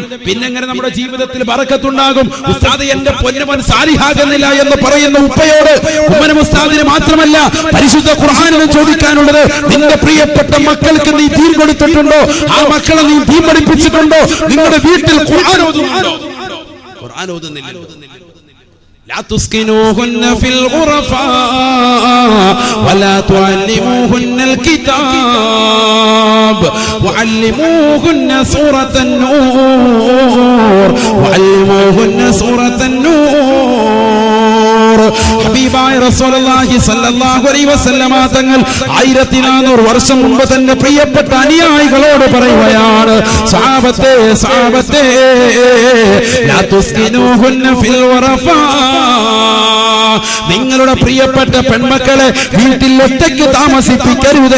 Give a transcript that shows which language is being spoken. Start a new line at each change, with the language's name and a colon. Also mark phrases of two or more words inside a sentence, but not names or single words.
Malayalam: പിന്നെങ്ങനെ നമ്മുടെ ജീവിതത്തിൽ ബറക്കത്തുണ്ടാകും? ഉസ്താദ് എന്റെ പൊന്നുമൻ സാലിഹാകുന്നില്ല എന്ന് പറയുന്ന ഉപ്പയോട്, ഉമ്മനും ഉസ്താദിന് മാത്രമല്ല പരിശുദ്ധ ഖുർആനിനും ചോദിക്കാനുള്ളത്, നിന്റെ പ്രിയപ്പെട്ട മക്കൾക്ക് നീ ദീൻ കൊടുത്തിട്ടുണ്ടോ? ആ മക്കളെ നീ ദീൻ പഠിപ്പിച്ചിട്ടുണ്ടോ? നിങ്ങളുടെ വീട്ടിൽ ഖുർആൻ ഓതുന്നുണ്ടോ? ഖുർആൻ ഓതുന്നില്ല.
Arabic: لا تسكنوهن في الغرفاء ولا تعلموهن الكتاب وعلموهن سورة النور
Malayalam: ഹബീബായ
Arabic: رسول الله صلى الله عليه وسلم
Malayalam: തങ്ങൾ 1400 വർഷം മുമ്പ് തന്നെ പ്രിയപ്പെട്ട അനുയായികളോട് പറയുകയാണ്, സഹാബത്തെ സഹാബത്തെ
Arabic: لا تسكنوهن في الغرفاء,
Malayalam: നിങ്ങളുടെ പ്രിയപ്പെട്ട പെൺമക്കളെ വീട്ടിൽ ഒറ്റയ്ക്ക് താമസിപ്പിക്കരുതേ.